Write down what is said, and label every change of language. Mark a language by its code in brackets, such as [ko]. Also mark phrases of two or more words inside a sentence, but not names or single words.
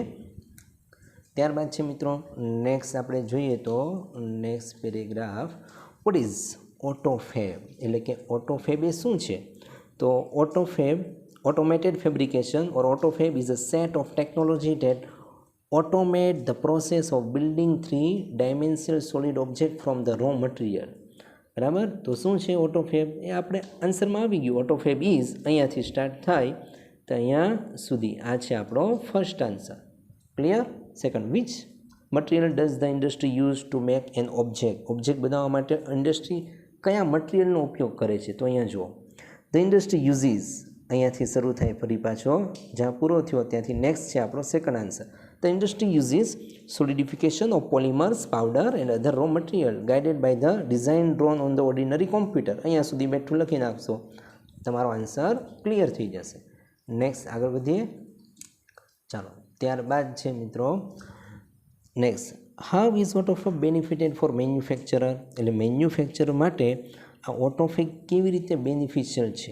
[gu] ત્યારબાદ છે મિત્રો નેક્સ્ટ આપણે જોઈએ તો [en] next paragraph, what is Autofab, [gu] એટલે કે ઓટોફેબ એ શું છે? [en] તો Autofab, automated fabrication or Autofab is a set of technology that automate the process of building 3-dimensional solid object from the raw material. [gu] બરાબર. તો શું છે ઓટોફેબ? એ આપણે આન્સરમાં આવી ગયું. [en] Autofab is, [gu] અહીંયાથી સ્ટાર્ટ થાય તો અહીંયા સુધી આ છે આપણો [en] first answer. [gu] ક્લિયર? [en] Second, which material does the industry use to make an object? [gu] ઓબ્જેક્ટ બનાવવા માટે ઇન્ડસ્ટ્રી કયા મટીરિયલનો ઉપયોગ કરે છે? તો અહીંયા જુઓ, [en] the industry uses, [gu] અહીંયાથી શરૂ થાય ફરી પાછો જ્યાં પૂરો થયો ત્યાંથી નેક્સ્ટ છે આપણો [en] second answer. The industry uses solidification of polymers, powder and other raw material guided by the design drawn on the ordinary computer. [gu] અહીંયા સુધી બેઠું લખી નાખશો, તમારો આન્સર ક્લિયર થઈ જશે. નેક્સ્ટ આગળ વધીએ. ચાલો ત્યારબાદ છે મિત્રો [en] નેક્સ્ટ, How is Autofab benefited for manufacturer? [gu] એટલે મેન્યુફેક્ચર માટે આ ઓટોફેબ કેવી રીતે બેનિફિશિયલ છે?